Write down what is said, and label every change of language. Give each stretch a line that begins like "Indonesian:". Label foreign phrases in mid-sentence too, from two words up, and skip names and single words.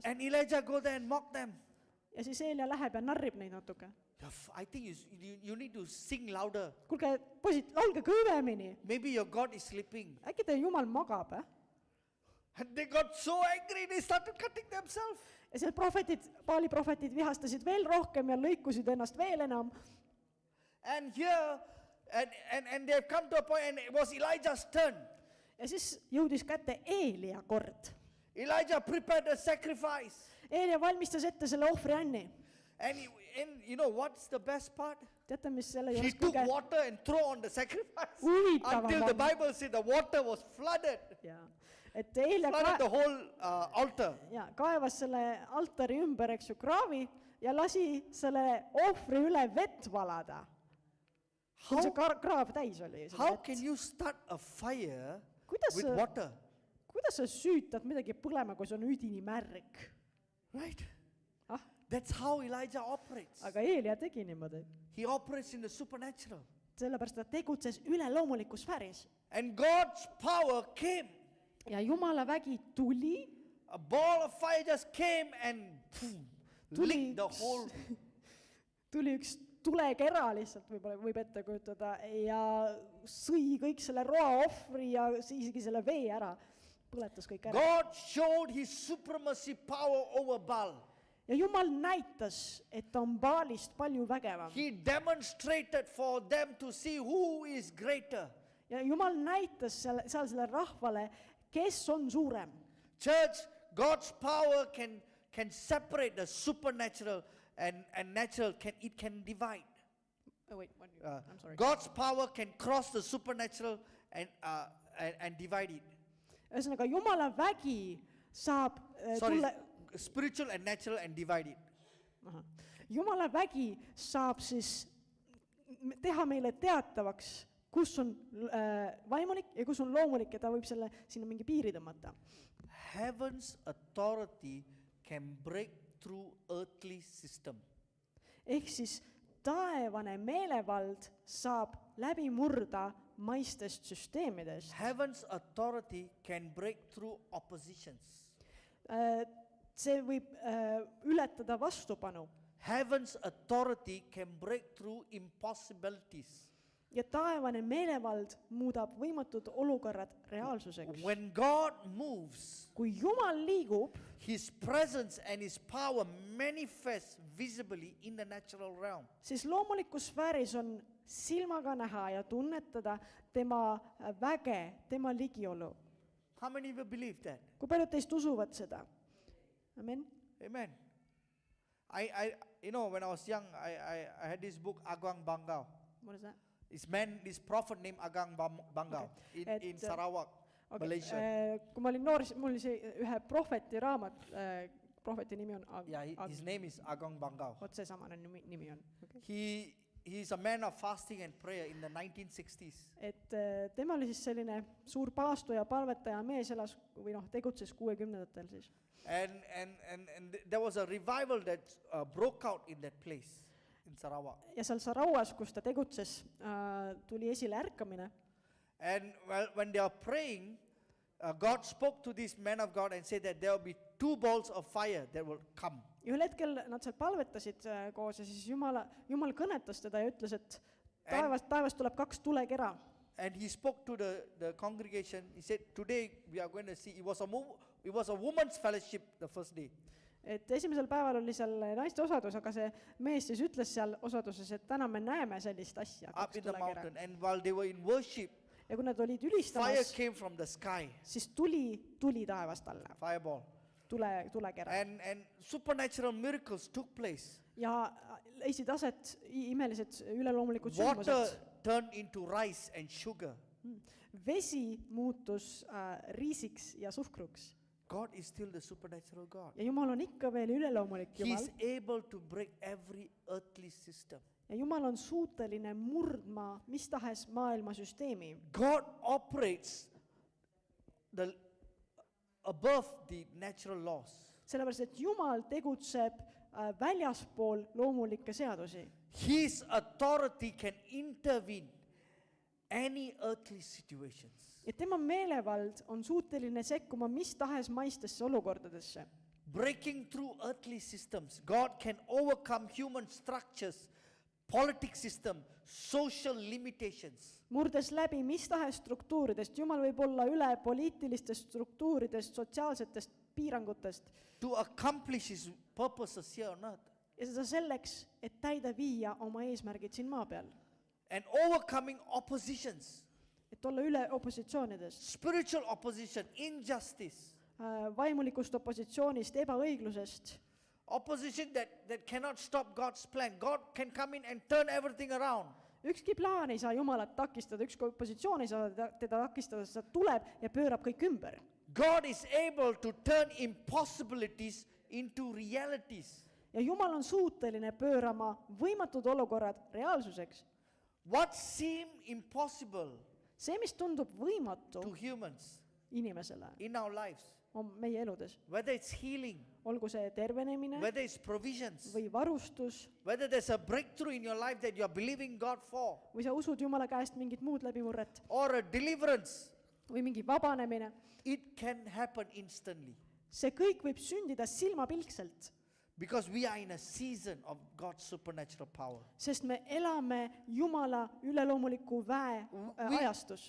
English: And Elijah go there and mock them.
Estonian: Ja siis Eelia läheb ja narrib neid natuke.
English: I think you need to sing louder.
Estonian: Kuulge, poisid, laulge kõvemini.
English: Maybe your God is sleeping.
Estonian: Äkki teie Jumal magab,
English: And they got so angry, they started cutting themselves.
Estonian: Ja seal Baali prohvetid vihastasid veel rohkem ja lõikusid ennast veel enam.
English: And here, and they've come to a point, and it was Elijah's turn.
Estonian: Ja siis jõudis kätte Eelia kord.
English: Elijah prepared a sacrifice.
Estonian: Eelia valmistas ette selle ohvrianni.
English: And you know what's the best part?
Estonian: Teate, mis selle
English: He
Estonian: juures
English: took water and threw on the sacrifice.
Estonian: huvitavam
English: Until the Bible said the water was flooded.
Estonian: Et Eelia
English: Flooded the whole altar.
Estonian: Kaevas selle altari ümber, eks ju, kraavi ja lasi selle ohvri üle vett valada. Kui see kraav täis oli.
English: How can you start a fire with water?
Estonian: Kuidas sa süütad midagi põlema, kui see on üdini märg?
English: Right? That's how Elijah operates.
Estonian: Aga Eelia tegi niimoodi.
English: He operates in the supernatural.
Estonian: Sellepärast ta tegutses üleloomulikus sfääris.
English: And God's power came.
Estonian: Ja Jumala vägi tuli.
English: A ball of fire just came and licked the whole.
Estonian: Tuli üks tulekera lihtsalt, võib ette kujutada, ja sõi kõik selle roa ohvri ja isegi selle vee ära. Põletas kõik ära.
English: God showed his supremacy power over Baal.
Estonian: Ja Jumal näitas, et ta on Baalist palju vägevam.
English: He demonstrated for them to see who is greater.
Estonian: Ja Jumal näitas seal selle rahvale, kes on suurem.
English: Church, God's power can separate the supernatural and natural. It can divide. I'm sorry. God's power can cross the supernatural and divide it.
Estonian: Ühesõnaga, Jumala vägi saab
English: spiritual and natural and divide it.
Estonian: Jumala vägi saab siis teha meile teatavaks, kus on vaimulik ja kus on loomulik, ja ta võib selle sinna mingi piiri tõmmata.
English: Heaven's authority can break through earthly system.
Estonian: Ehk siis taevane meelevald saab läbi murda maistest süsteemidest.
English: Heaven's authority can break through oppositions.
Estonian: See võib ületada vastupanu
English: Heaven's authority can break through impossibilities.
Estonian: ja taevane meelevald muudab võimatud olukorrad reaalsuseks.
English: When God moves,
Estonian: Kui Jumal liigub,
English: His presence and His power manifest visibly in the natural realm.
Estonian: siis loomulikus sfääris on silmaga näha ja tunnetada tema väge, tema ligiolu.
English: How many of you believe that?
Estonian: Kui paljud teist usuvad seda?
English: Amen.
Estonian: Amen.
English: When I was young, I had this book, Agang Bangao. What is that? This prophet named Agang Bangao in Sarawak, Malaysia.
Estonian: Kui ma olin noor, siis mul oli see ühe prohveti raamat, prohveti nimi on
English: Yeah, his name is Agang Bangao.
Estonian: Vot seesamane nimi on.
English: Okay. He's a man of fasting and prayer in the 1960s.
Estonian: Et tema oli siis selline suur paastoja, palvetaja mees, elas või tegutses 60ndatel siis.
English: And there was a revival that broke out in that place in Sarawak.
Estonian: Ja seal Sarawas, kus ta tegutses, tuli esile ärkamine.
English: And when they are praying, God spoke to this man of God and said that there will be 2 balls of fire that will come.
Estonian: Ja ühel hetkel nad seal palvetasid koos ja siis Jumal kõnetas teda ja ütles, et taevast tuleb 2 tulekera.
English: And he spoke to the congregation. He said, today we are going to see, it was a woman's fellowship the first day.
Estonian: Et esimesel päeval oli seal naiste osadus, aga see mees siis ütles seal osaduses, et täna me näeme sellist asja,
English: Up
Estonian: 2
English: in the
Estonian: tulekera.
English: mountain. And while they were in worship,
Estonian: Ja kui nad olid
English: fire
Estonian: ülistamas,
English: came from the sky,
Estonian: siis tuli taevast alla,
English: fireball.
Estonian: tulekera.
English: And supernatural miracles took place.
Estonian: Ja leidsid aset imelised üleloomulikud
English: Water
Estonian: sündmused.
English: turned into rice and sugar.
Estonian: Vesi muutus riisiks ja suhkruks.
English: God is still the supernatural God.
Estonian: Ja Jumal on ikka veel üleloomulik
English: He
Estonian: Jumal.
English: is able to break every earthly system.
Estonian: Ja Jumal on suuteline murdma mis tahes maailma süsteemi.
English: God operates above the natural laws.
Estonian: Sellepärast, et Jumal tegutseb väljaspool loomulikke seadusi.
English: His authority can intervene any earthly situations.
Estonian: Ja tema meelevald on suuteline sekkuma mis tahes maistesse olukordadesse.
English: Breaking through earthly systems, God can overcome human structures, politics system, social limitations.
Estonian: Murdes läbi mis tahes struktuuridest, Jumal võib olla üle poliitilistest struktuuridest, sotsiaalsetest piirangutest.
English: To accomplish His purposes here on earth.
Estonian: Ja seda selleks, et täide viia oma eesmärgid siin maa peal.
English: And overcoming oppositions,
Estonian: Et olla üle opositsioonidest,
English: spiritual opposition, injustice,
Estonian: vaimulikust opositsioonist, ebaõiglusest.
English: opposition that cannot stop God's plan. God can come in and turn everything around.
Estonian: Ükski plaan ei saa Jumalat takistada, ükski opositsioon ei saa teda takistada, sest ta tuleb ja pöörab kõik ümber.
English: God is able to turn impossibilities into realities.
Estonian: Ja Jumal on suuteline pöörama võimatud olukorrad reaalsuseks.
English: What seemed impossible
Estonian: See, mis tundub võimatu
English: to humans
Estonian: inimesele,
English: in our lives,
Estonian: on meie eludes.
English: whether it's healing,
Estonian: Olgu see tervenemine
English: whether it's provisions,
Estonian: või varustus
English: whether there's a breakthrough in your life that you're believing God for,
Estonian: või sa usud Jumala käest mingit muud läbimurret
English: or a deliverance,
Estonian: või mingi vabanemine,
English: it can happen instantly.
Estonian: see kõik võib sündida silmapilkselt,
English: Because we are in a season of God's supernatural power.
Estonian: sest me elame Jumala üleloomuliku väe ajastus.